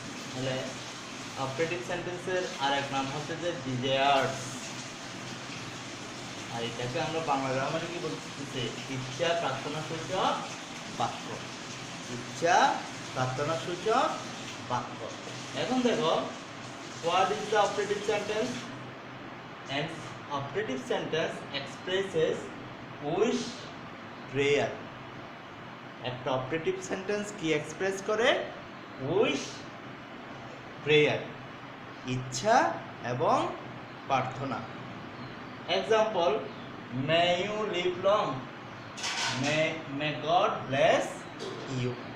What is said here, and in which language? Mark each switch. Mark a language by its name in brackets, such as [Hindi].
[Bangla] তাহলে অপারেটিভ সেন্টেন্সের আর এক নাম হচ্ছে যে ডিজায়ার্স, আর এটাকে আমরা বাংলা গ্রামারে কি বলতেছি, ইচ্ছা প্রার্থনা সূচক বাক্য। ইচ্ছা প্রার্থনা সূচক বাক্য। এখন দেখো, [English] What is the operative sentence? An operative sentence expresses wish, prayer. [Bangla] একটা অপারেটিভ সেন্টেন্স কি এক্সপ্রেস করে? উইশ, প্রেয়ার, ইচ্ছা এবং প্রার্থনা। [English] Example, may you live long, may God bless you.